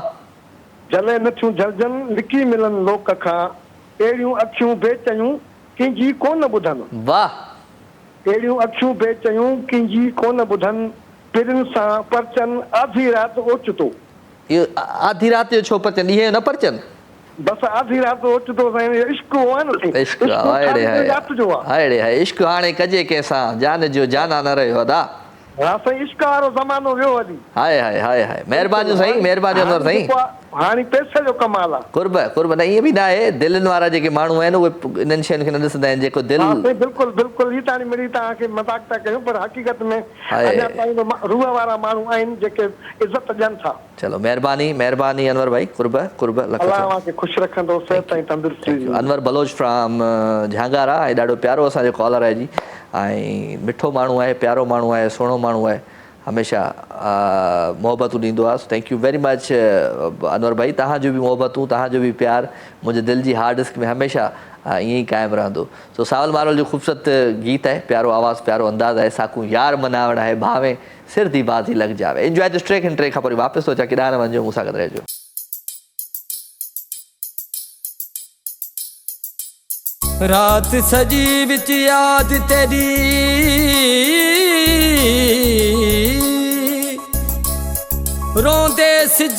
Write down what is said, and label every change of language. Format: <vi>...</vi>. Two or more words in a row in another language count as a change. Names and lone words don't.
<sd>जले नथियूं जलजनि लिकी मिलनि लोक खां, अहिड़ियूं अखियूं बेचयूं कंहिंजी कोन ॿुधनि। वाह। अहिड़ियूं अखियूं बेचयूं कंहिंजी कोन ॿुधनि, पिरनि सां परचनि आधी राति ओचितो। इहो आधी राति जो छो परचनि? ॾींहं जो न परचनि? बस आधी रात ओचितो साईं इश्क हुआ न साईं इश्क अड़े है रात जो आहे अड़े है इश्क हाणे कजे कंहिंसां जान जो जाना न रहियो अदा हा साईं इश्क वारो ज़मानो वियो हली हाय हाय हाय हाय महिरबानी साईं महिरबानी अनवर साईं हाणे पैसे जो कमाल आहे कुर्ब कुर्ब न ईअं बि न आहे दिलनि वारा जेके माण्हू आहिनि उहे इन्हनि शयुनि खे न ॾिसंदा आहिनि जेको दिलि हा साईं बिल्कुलु बिल्कुलु ही ताणी मिड़ी तव्हांखे मज़ाक था कयूं पर हक़ीक़त में हाय। अञा ताईं बि रूह वारा माण्हू आहिनि जेके इज़त ॾियनि था चलो महिरबानी महिरबानी अनवर भाई कुर्ब कुर्ब लख अलाह लख। तव्हांखे ख़ुशि रखंदो सिहत ऐं तंदुरुस्ती ॾींदो। अनवर बलोच फ्रॉम झांगारा ऐं ॾाढो प्यारो असांजो कॉलर आहे जी ऐं मिठो माण्हू आहे प्यारो माण्हू आहे सुहिणो माण्हू आहे हमेशह मोहबतूं ॾींदो आहे</sd> <en>thank you very much</en> <sd>अनवर भाई तव्हांजो बि मोहबतूं तव्हांजो बि प्यार मुंहिंजे दिलि जी</sd> <en>hard disk</en> <sd>में हमेशह ईअं ई क़ाइमु रहंदो सो सावल मारोल जो ख़ूबसूरत गीत आहे प्यारो आवाज़ु प्यारो अंदाज़ आहे साकू यार मनावण आहे</sd> <skr>بھاوے سر دی بازی لڳ جاوے</skr> <en>enjoy this track and track</en> <sd>खां पोइ वापसि थो अचां केॾांहुं न वञिजो मूंसां गॾु रहिजो</sd> <skr>رات سجی وچ یاد تیری روندے سج</skr>